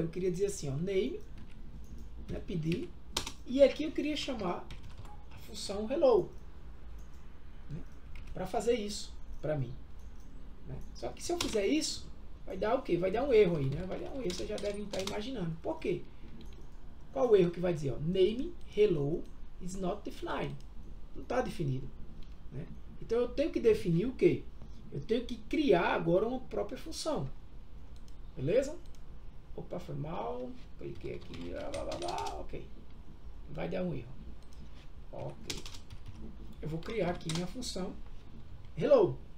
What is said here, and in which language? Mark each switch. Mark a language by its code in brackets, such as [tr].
[pt] Eu queria dizer assim, ó, name, né, pedir. E aqui eu queria chamar a função hello, né, para fazer isso para mim, né? Só que se eu fizer isso, vai dar o quê? Vai dar um erro aí, né? Vai dar um erro, vocês já devem estar imaginando. Por quê? Qual o erro que vai dizer? [en] Ó, name hello is not defined. [pt] Não está definido, né? Então eu tenho que definir o quê? Eu tenho que criar agora uma própria função. Beleza? Opa, foi mal. Cliquei aqui. Blá, blá, blá, ok. Vai dar um erro. Ok. Eu vou criar aqui minha função hello.